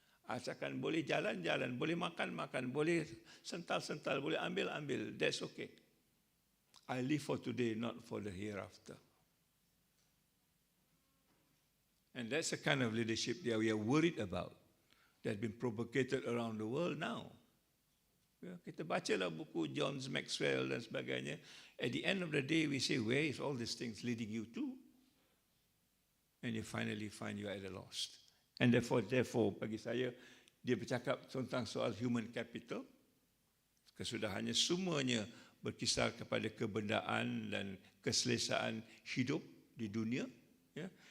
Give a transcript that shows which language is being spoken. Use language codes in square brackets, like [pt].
[ms] Asalkan boleh jalan-jalan, boleh makan-makan, boleh sental-sental, boleh ambil-ambil, [en] that's okay. I live for today, not for the hereafter. And that's the kind of leadership that we are worried about, that has been propagated around the world now. [ms] Ya, kita bacalah buku John Maxwell dan sebagainya. [en] At the end of the day, we say, where is all these things leading you to? And you finally find you are at a loss. And therefore, [ms] bagi saya, dia bercakap tentang soal human capital. Kesudahannya semuanya berkisar kepada kebendaan dan keselesaan hidup di dunia. Ya.